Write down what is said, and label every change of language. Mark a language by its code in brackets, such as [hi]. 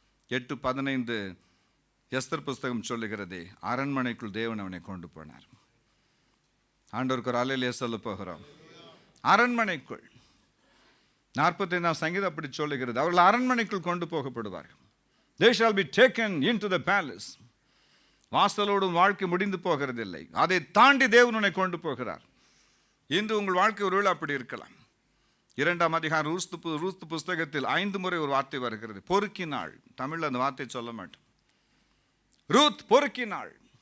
[ta] 8:15 Esther புஸ்தகம் சொல்லுகிறது, அரண்மனைக்குள் தேவன் அவனை கொண்டு போனார். ஆண்டவருக்கு ஒரு அல்லேலூயா சொல்ல போகிறோம். அரண்மனைக்குள். 45ஆம் சங்கீதம் அப்படி சொல்லுகிறது, அவர்கள் அரண்மனைக்குள் கொண்டு போகப்படுவார்கள். [en] They shall be taken into the palace. [ta] வாசலோடும் வாழ்க்கை முடிந்து போகிறதில்லை, அதை தாண்டி தேவன் உன்னை கொண்டு போகிறார். இன்று உங்கள் வாழ்க்கை ஒருவேளை அப்படி இருக்கலாம். 2ஆம் அதிகாரம் ரூத் புஸ்தகத்தில் 5 முறை ஒரு வார்த்தை வருகிறது, பொறுக்கினாள். தமிழில் அந்த வார்த்தை சொல்ல மாட்டோம். ரூத் பொறுக்கினாள்.